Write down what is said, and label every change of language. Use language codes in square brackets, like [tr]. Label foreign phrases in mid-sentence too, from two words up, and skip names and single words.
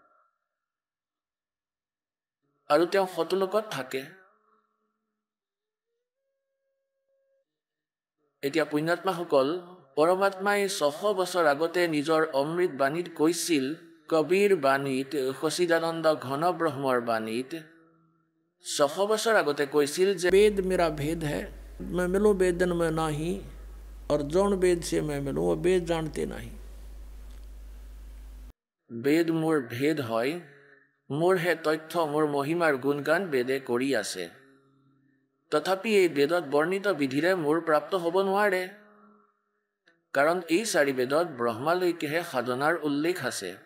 [as] আৰু তেওঁ সতলোকত থাকে এতিয়া পুণ্যাত্মাসকল পৰমাত্মাই 600 বছৰ আগতে নিজৰ অমৃত বাণীত কৈছিল কবিৰ বাণীত সচিদানন্দ ঘন ব্ৰহ্মৰ বাণীত 600 বছৰ আগতে কৈছিল যে [hi] वेद मेरा भेद है मैं मिलूं वेदन में नहीं और जौन वेद से मैं मिलूं वो वेद जानते नहीं [as] বেদ মোৰ ভেদ হয় মোৰ হে তথ্য মোৰ মহিমাৰ গুণগান বেদে কৰি আছে তথাপি এই বেদত বৰ্ণিত বিধিৰে মোৰ প্ৰাপ্ত হ'ব নোৱাৰে কাৰণ এই 4 বেদত ব্ৰহ্মালৈকেহে সাধনাৰ উল্লেখ আছে